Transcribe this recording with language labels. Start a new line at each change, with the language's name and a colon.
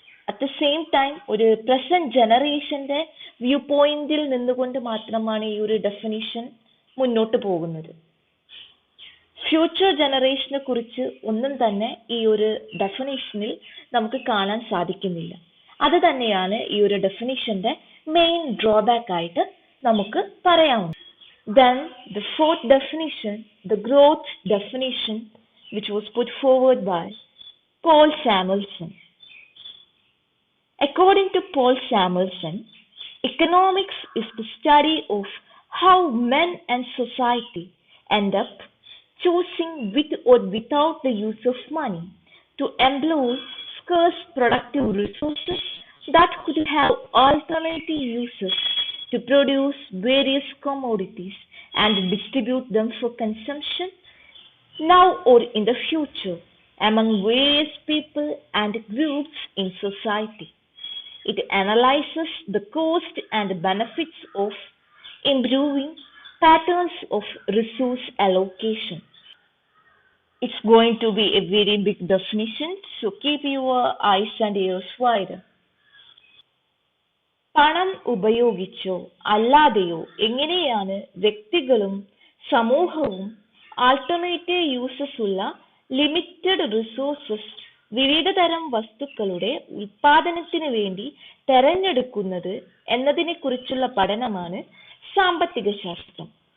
Malayalam: At the same time ഒരു present ജനറേഷന്റെ view പോയിന്റിൽ നിന്നുകൊണ്ട് മാത്രമാണ് ഈ ഒരു ഡെഫിനിഷൻ മുന്നോട്ട് പോകുന്നത്. ഫ്യൂച്ചർ ജനറേഷനെ കുറിച്ച് ഒന്നും തന്നെ ഈ ഒരു ഡെഫിനിഷനിൽ നമുക്ക് കാണാൻ സാധിക്കുന്നില്ല. അത് തന്നെയാണ് ഈ ഒരു ഡെഫിനിഷന്റെ മെയിൻ ഡ്രോബാക്ക് ആയിട്ട് നമുക്ക് പറയാവുന്നത്.
English: Then the fourth definition, the growth definition, which was put forward by Paul Samuelson. According to Paul Samuelson, economics is the study of how men and society end up choosing with or without the use of money to employ scarce productive resources that could have alternative uses to produce various commodities and distribute them for consumption now or in the future among various people and groups in society. It analyzes the cost and benefits of improving patterns of resource allocation. It's going to be a very big definition, so keep your eyes and ears wide.
Malayalam: പണം ഉപയോഗിച്ചോ അല്ലാതെയോ എങ്ങനെയാണ് വ്യക്തികളും സമൂഹവും alternative uses ഉള്ള limited resources വിവിധ തരം വസ്തുക്കളുടെ ഉൽപാദനത്തിന് വേണ്ടി തെരഞ്ഞെടുക്കുന്നത് എന്നതിനെ കുറിച്ചുള്ള പഠനമാണ് സാമ്പത്തിക ശാസ്ത്രം.